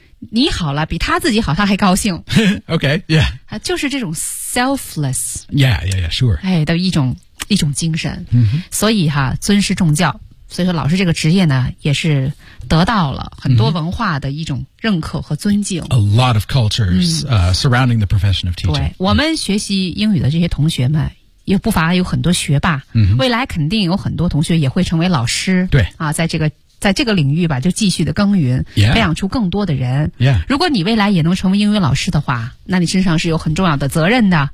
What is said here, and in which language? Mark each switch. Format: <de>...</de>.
<zh>你好了，比他自己好，他还高兴。</zh> <en>Okay, yeah.</en> <zh>就是这种 selfless.</zh> <en>Yeah, yeah, yeah, sure.</en> <zh>哎，的一种精神。所以哈，尊师重教，所以说老师这个职业呢，也是得到了很多文化的一种认可和尊敬。</zh> <en>A lot of cultures surrounding the profession of teaching.</en> <zh>对，我们学习英语的这些同学们，也不乏有很多学霸。未来肯定有很多同学也会成为老师。对。啊，在这个领域吧，就继续的耕耘，</zh> <en>yeah.</en> <zh>培养出更多的人。</zh> <en>Yeah.</en> <zh>如果你未来也能成为英语老师的话，那你身上是有很重要的责任的。</zh>